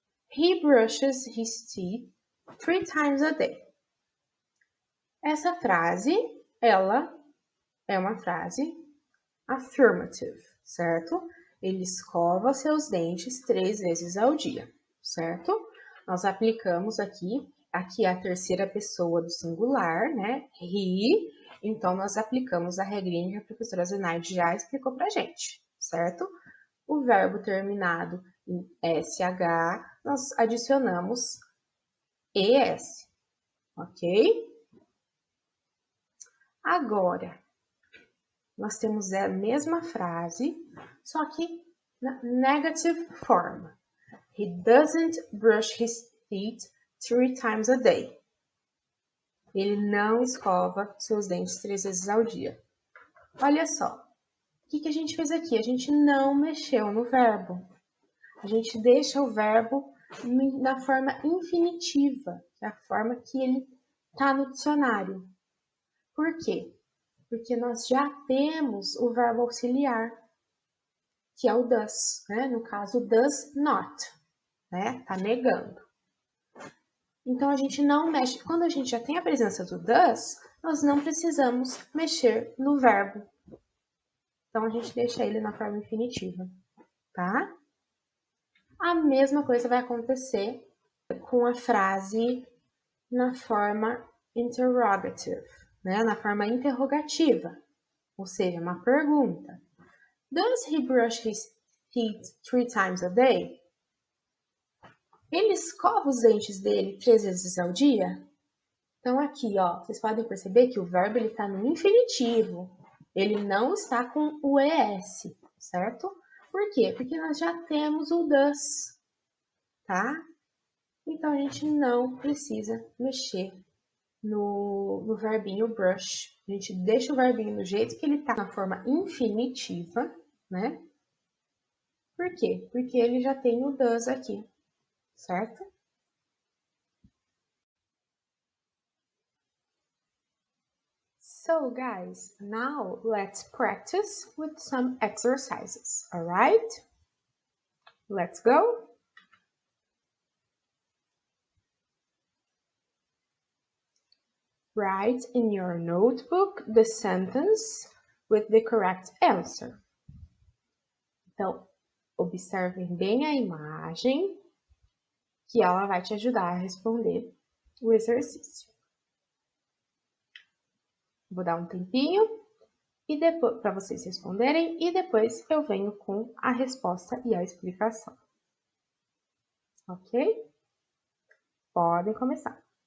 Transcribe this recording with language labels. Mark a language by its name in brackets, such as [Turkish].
[English] He brushes his teeth 3 times a day. [Portuguese] Essa frase, ela é uma frase affirmative, certo? Ele escova seus dentes 3 vezes ao dia, certo? Nós aplicamos aqui é a terceira pessoa do singular, né? He. Então, nós aplicamos a regrinha que a professora Zenaide já explicou pra gente, certo? O verbo terminado em SH, nós adicionamos ES, ok? Agora, nós temos a mesma frase, só que na negative form. [English] He doesn't brush his teeth 3 times a day. [Portuguese] Ele não escova seus dentes 3 vezes ao dia. Olha só, o que a gente fez aqui? A gente não mexeu no verbo. A gente deixa o verbo na forma infinitiva, que é a forma que ele está no dicionário. Por quê? Porque nós já temos o verbo auxiliar, que é o does, né? No caso, does not, né? Tá negando. Então, a gente não mexe. Quando a gente já tem a presença do does, nós não precisamos mexer no verbo. Então, a gente deixa ele na forma infinitiva, tá? A mesma coisa vai acontecer com a frase na forma interrogative, né? Na forma interrogativa, ou seja, uma pergunta. [English] Does he brush his teeth 3 times a day? [Portuguese] Ele escova os dentes dele 3 vezes ao dia? Então aqui, ó, vocês podem perceber que o verbo ele está no infinitivo. Ele não está com o ES, certo? Por quê? Porque nós já temos o does, tá? Então a gente não precisa mexer no verbinho brush. A gente deixa o verbinho do jeito que ele está na forma infinitiva, né? Por quê? Porque ele já tem o does aqui, certo? [English] So guys, now let's practice with some exercises, alright? Let's go! Write in your notebook the sentence with the correct answer. [Portuguese] Então, observem bem a imagem, que ela vai te ajudar a responder o exercício. Vou dar um tempinho e depois para vocês responderem e depois eu venho com a resposta e a explicação. Ok? Podem começar.